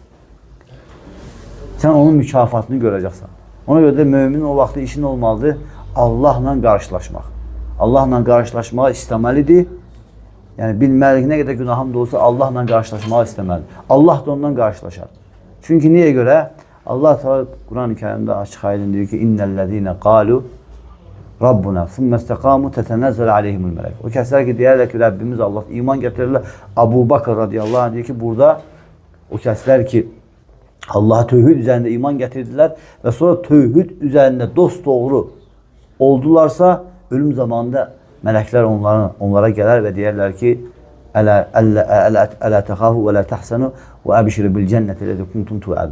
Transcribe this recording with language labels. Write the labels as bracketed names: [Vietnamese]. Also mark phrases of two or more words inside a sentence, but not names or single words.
[Azerbaijani] Sən onun mükafatını görəcəksən. Ona görə də müminin o vaxtda işin olmalıdır, Allahla qarşılaşmaq. Allahla qarşılaşmağa istəməlidir. Yəni, bilməlidir, nə qədər günahım da olsa Allahla qarşılaşmağa istəməlidir. Allah da ondan qarşılaşar. Çünki niyə görə? Allah Teala Quran-ı Kərimdə açıq aydın deyir ki, [Arabic] إن الذين قالوا ربنا ثم استقاموا تتنزل عليهم الملائكة. [Azerbaijani] O kəslər ki, deyərlər ki, Rəbbimiz Allah iman gətirirlər. Abu Bakr [Arabic] رضي الله عنه [Azerbaijani] deyir ki, burada o kəslər ki, Allah'a tövhid üzərində iman gətirdilər və sonra tövhid üzərində dost doğru oldularsa, ölüm zamanında mələklər onlara gələr və deyərlər ki, [Arabic] ألا تخافوا ولا تحزنوا وأبشروا بالجنة التي كنتم توعدون.